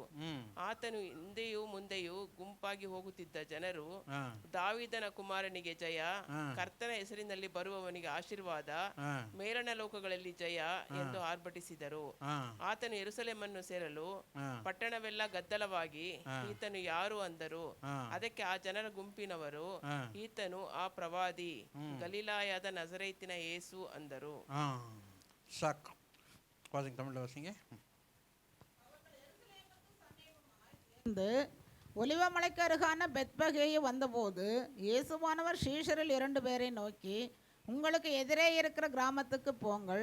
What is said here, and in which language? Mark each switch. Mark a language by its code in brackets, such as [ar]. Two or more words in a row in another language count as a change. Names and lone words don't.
[kn] ಆತನು ಹಿಂದೆಯೂ ಮುಂದೆಯೂ ಗುಂಪಾಗಿ ಹೋಗುತ್ತಿದ್ದ ಜನರು, ದಾವೀದನ ಕುಮಾರನಿಗೆ ಜಯ, ಕರ್ತನ ಹೆಸರಿನಲ್ಲಿ ಬರುವವನಿಗೆ ಆಶೀರ್ವಾದ, ಮೇಲಣ ಲೋಕಗಳಲ್ಲಿ ಜಯ ಎಂದು ಆರ್ಭಟಿಸಿದರು. ಆತನು ಯೆರೂಸಲೇಮನ್ನು ಸೇರಲು ಪಟ್ಟಣವೆಲ್ಲ ಗದ್ದಲವಾಗಿ, ಈತನು ಯಾರು ಅಂದರು. ಅದಕ್ಕೆ ಆ ಜನರ ಗುಂಪಿನವರು, ಈತನು ಆ ಪ್ರವಾದಿ, ಗಲಿಲಾಯದ ನಜರೇತಿನ ಯೇಸು ಅಂದರು. [ta] சாக்கு தமிழில் வசிங்க. ஒலிவமலைக்கு அருகான பெத்பகேயு வந்தபோது இயேசுவானவர் சீஷரில் 2 பேரை நோக்கி, உங்களுக்கு எதிரே இருக்கிற கிராமத்துக்கு போங்கள்.